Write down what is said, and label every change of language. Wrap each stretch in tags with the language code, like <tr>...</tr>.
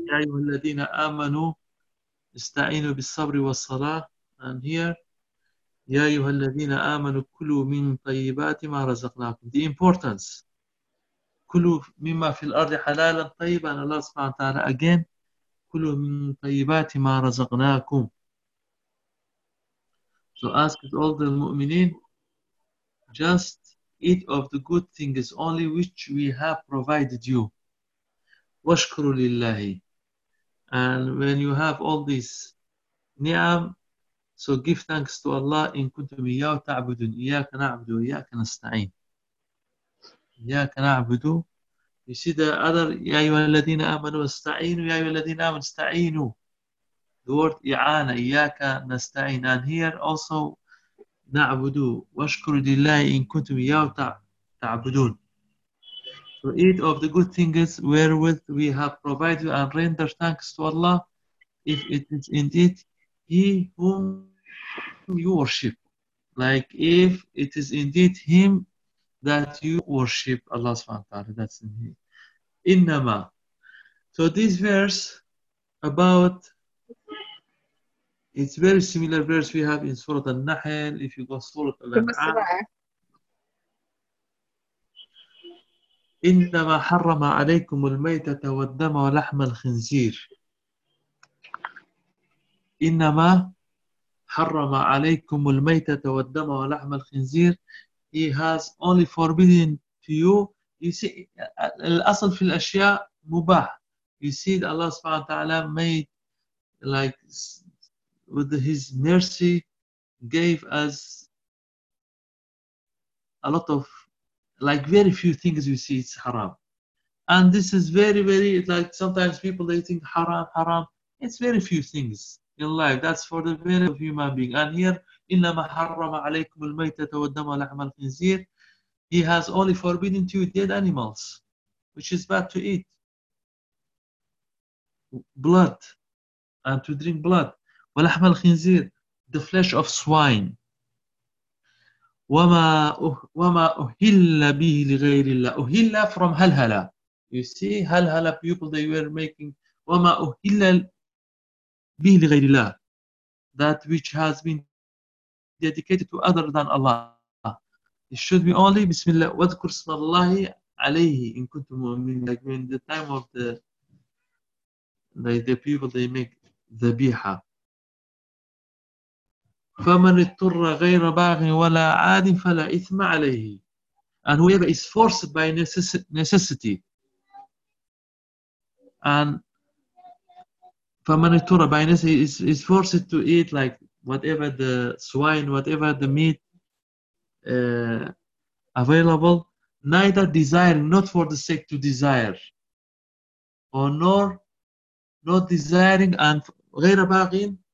<ar>يا أيها الذين آمنوا استعينوا بالصبر والصلاة.</ar> <en>I'm here.</en> <ar>يا أيها الذين آمنوا كلوا من طيبات ما رزقناكم.</ar> <en>The importance.</en> <ar>كلوا مما في الأرض حلالا طيبا. الله سبحانه وتعالى</ar> <en>again.</en> <ar>كلوا من طيبات ما رزقناكم.</ar> <en>So ask all the المؤمنين just eat of the good things only which we have provided you.</en> <ar>وَشْكُرُوا لِلَّهِ.</ar> <en>And when you have all this ni'am, so give thanks to Allah.</en> <ar>إِن كُنْتُمْ إِيَّاهُ تَعْبُدُونَ. إِيَّاكَ نَعْبُدُ وَإِيَّاكَ نَسْتَعِينَ. إِيَّاكَ نَعْبُدُ.</ar> <en>You see the other,</en> <ar>يَا أَيُّهَا الَّذِينَ آمَنُوا اسْتَعِينُوا. يَا أَيُّهَا الَّذِينَ آمَنُوا اسْتَعِينُوا.</ar> <en>The word</en> <ar>إِعَانَ, إِيَّاكَ نَسْتَعِينَ.</ar> <en>And here also,</en> <ar>نَعْبُدُ وَشْكُرُ لِلَّهِ إِن كُنْتُمْ إِيَّاهُ تَعْبُدُونَ.</ar> <en>So eat of the good things wherewith we have provided you and render thanks to Allah if it is indeed He whom you worship. Like if it is indeed Him that you worship, Allah subhanahu wa ta'ala. That's in Him. إِنَّمَا. So this verse about, it's very similar verse we have in Surah Al-Nahl. If you go Surah Al-An'am,</en> <ar>إنما حرم عليكم الميتة والدم ولحم الخنزير. إنما حرم عليكم الميتة والدم ولحم الخنزير.</ar> <en>He has only forbidden to you. You see,</en> <ar>الأصل في الأشياء مباح.</ar> <en>You see, Allah</en> <ar>سبحانه وتعالى</ar> <en>made like with His mercy, gave us a lot of, like very few things we see it's haram. And this is very, very, like sometimes people they think haram, haram. It's very few things in life. That's for the very of human being. And here,</en> <ar>إِنَّمَا حَرَّمَ عَلَيْكُمُ الْمَيْتَةَ وَالدَّمَ وَلَحْمَ الْخِنْزِيرِ.</ar> <en>He has only forbidden to you dead animals, which is bad to eat. Blood, and to drink blood.</en> <ar>وَلَحْمَ الْخِنْزِيرِ,</ar> <en>the flesh of swine.</en> <ar>وَمَا أُهِلَّ بِهِ لِغَيْرِ اللَّهِ. أُهِلَّ</ar> <en>from</en> <ar>هَلْهَلَ.</ar> <en>You see, هَلْهَلَ people they were making.</en> <ar>وَمَا أُهِلَّ بِهِ لِغَيْرِ اللَّهِ.</ar> <en>That which has been dedicated to other than Allah. It should be only Bismillah.</en> <ar>وَذْكُرْ اسْمَ اللَّهِ عَلَيْهِ إِن كُنْتُمْ مُؤْمِنِينَ.</ar> <en>Like when the time of the people they make the biha.</en> <ar>فمن اضطر غير باغ ولا عاد فلا إثم عليه.</ar> <en>And whoever is forced by necessity. And</en> <ar>فمن اضطر</ar> <en>by necessity is forced to eat like whatever the swine, whatever the meat available, neither desire, not for the sake to desire, or nor not desiring and</en> <ar>غير باغ.</ar>